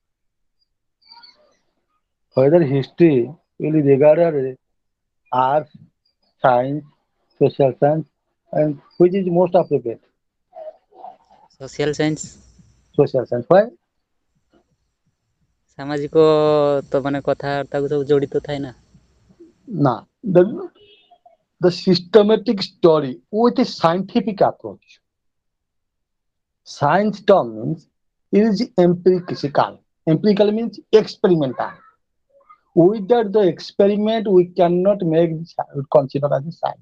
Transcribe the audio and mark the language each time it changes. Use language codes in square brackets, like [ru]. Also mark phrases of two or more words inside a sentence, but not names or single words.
[en] Whether history will be regarded as arts, science, social science, and which is most appropriate? Social science. Social science. Why? [or] ସାମାଜିକ ତ ମାନେ କଥାବାର୍ତ୍ତାକୁ ସବୁ ଜଡ଼ିତ ଥାଏ ନା। [en] Now, the systematic story with a scientific approach. Science term means it is empirical. Empirical means experimental. Without the experiment, we cannot make this consider as a science.